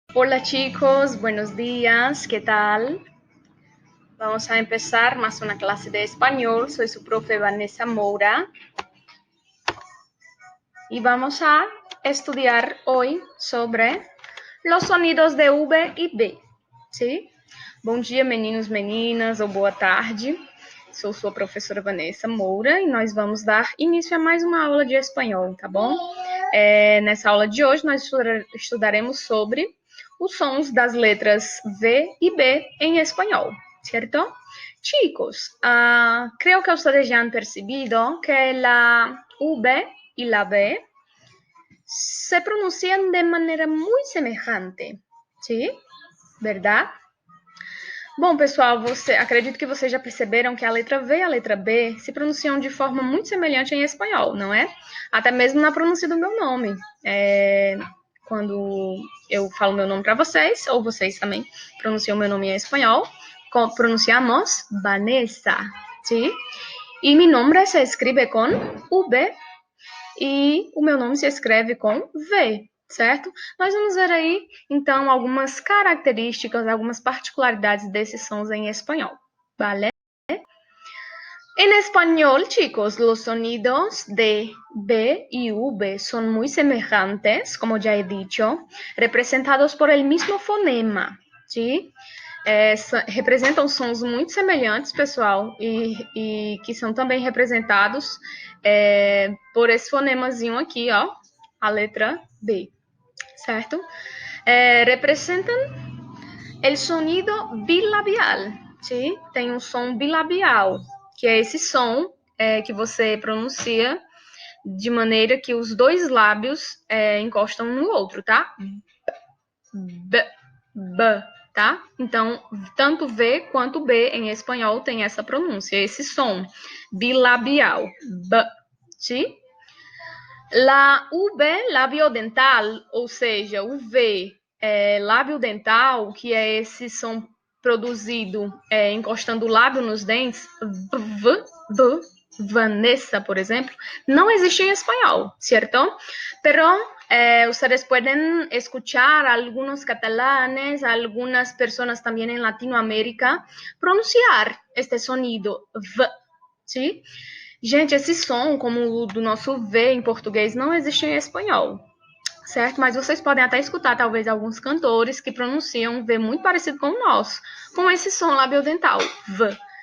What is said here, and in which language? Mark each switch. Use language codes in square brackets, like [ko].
[es] Hola chicos, buenos días, ¿qué tal? Vamos a empezar más una clase de español. Soy su profe Vanessa Moura y vamos a estudiar hoy sobre los sonidos de V e B, ¿sí? [pt] Bom dia, meninos, meninas, ou boa tarde. Sou sua professora Vanessa Moura e nós vamos dar início a mais uma aula de espanhol, tá bom? Nessa aula de hoje nós estudaremos sobre os sons das letras V e B em espanhol, ¿cierto? [es] Chicos, creo que ustedes ya han percibido que la V y la B se pronuncian de manera muy semejante, ¿sí? ¿Verdad? [pt] Bom, pessoal, acredito que vocês já perceberam que a letra V e a letra B se pronunciam de forma muito semelhante em espanhol, não é? Até mesmo na pronúncia do meu nome. Quando eu falo meu nome para vocês, ou vocês também pronunciam meu nome em espanhol, pronunciamos Vanessa, [es] ¿sí? [pt] E meu nome se escreve com V e o meu nome se escreve com V, certo? Nós vamos ver aí, então, algumas características, algumas particularidades desses sons em espanhol, [es] ¿vale? En español, chicos, los sonidos de B y V son muy semejantes, como ya he dicho, representados por el mismo fonema, ¿sí? [pt] Representam sons muito semelhantes, pessoal, e que são também representados por esse fonemazinho aqui, ó, a letra B, certo? Representam o sonido bilabial, [es] ¿sí? [pt] Tem um som bilabial, que é esse som que você pronuncia de maneira que os dois lábios encostam um no outro, tá? B, B, tá? Então, tanto V quanto B em espanhol tem essa pronúncia, esse som bilabial, B, [es] ¿sí? [pt] La V, lábio dental, ou seja, o V, lábio dental, que é esse som produzido encostando o lábio nos dentes, V, Vanessa, por exemplo, não existe em espanhol, [es] ¿cierto? Pero ustedes pueden escuchar a algunos catalanes, a algunas personas también en Latinoamérica pronunciar este sonido V, ¿sí? [pt] Gente, esse som, como o do nosso V em português, não existe em espanhol, certo? Mas vocês podem até escutar, talvez, alguns cantores que pronunciam V muito parecido com o nosso, com esse som labiodental, V.